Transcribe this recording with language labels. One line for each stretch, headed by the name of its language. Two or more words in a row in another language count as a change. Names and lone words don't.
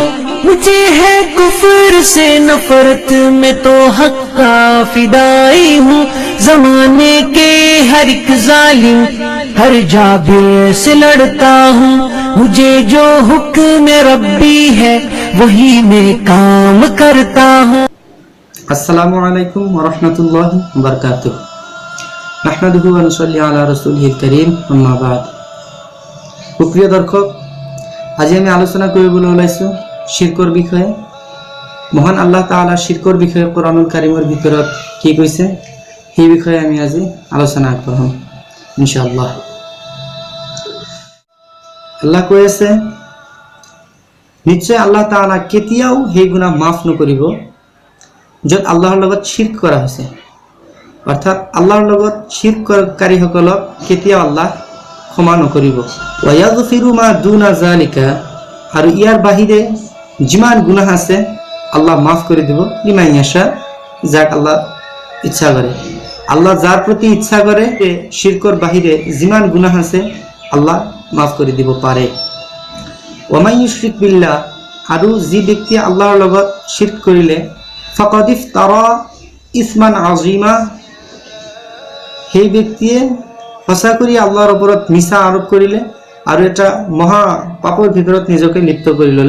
Hindi: मुझे है कुफ्र से नफरत, मैं तो हक का फिदाई हूँ। जमाने के हर एक जालिम, हर जाबिर से लड़ता हूँ। मुझे जो हुक्म रब्बी है वही मैं काम करता हूँ।
Arabic: السلام عليكم ورحمة الله وبركاته. نحمده ونصلي على رسوله الكريم، أما بعد.
Hindi: प्रिय दर्शक,
Assamese: আজি আমি আলোচনা কৰিবলৈ ওলাইছো শিৰকৰ বিষয়ে। মহান আল্লাহ তাআলা শিৰকৰ বিষয়ে কোৰানুল কাৰিমৰ ভিতৰত কি কৈছে সেই বিষয়ে আমি আজি আলোচনা আগবঢ়াম ইনশাআল্লাহ। আল্লাহ কৈ আছে, নিশ্চয় আল্লাহ তাআলা কেতিয়াও সেই গুনাহ মাফ নকৰিব য'ত আল্লাহৰ লগত শিৰক কৰা হৈছে। অৰ্থাৎ আল্লাহৰ লগত শিৰককাৰীসকলক কেতিয়াও আল্লাহ ক্ষমা নকৰিব।
Arabic: ويغفر ما دون ذلك,
Assamese: আৰু ইয়াৰ বাহিৰে যিমান গুনাহ আছে আল্লাহ মাফ কৰি দিব।
Arabic: لمن يشاء,
Assamese: যাক আল্লাহ ইচ্ছা কৰে। আল্লাহ যাৰ প্ৰতি ইচ্ছা কৰে শিৰকৰ বাহিৰে যিমান গুনাহ আছে আল্লাহ মাফ কৰি দিব পাৰে।
Arabic: ومن يشرك بالله,
Assamese: আৰু যি ব্যক্তিয়ে আল্লাহৰ লগত শিৰক কৰিলে
Arabic: فقد افترى إثما عظيما,
Assamese: সেই ব্যক্তিয়ে সঁচা কৰি আল্লাহৰ ওপৰত মিছা আৰোপ কৰিলে আৰু এটা মহা পাপৰ ভিতৰত নিজকে লিপ্ত কৰি ল'লে।